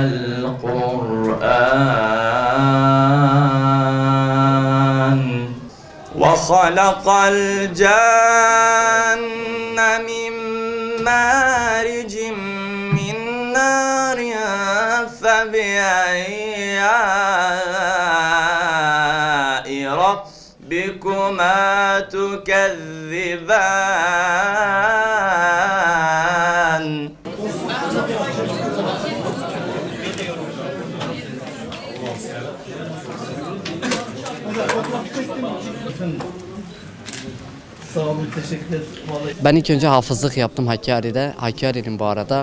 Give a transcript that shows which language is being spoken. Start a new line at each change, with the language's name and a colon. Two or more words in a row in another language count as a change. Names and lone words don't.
Arabic: القرآن وخلق الجن من مارج من نار فبأي آلاء ربكما تكذبان
Turkish: Sağ olun, teşekkür ederim. Ben ilk önce hafızlık yaptım Hakkari'de. Hakkari'liyim bu arada.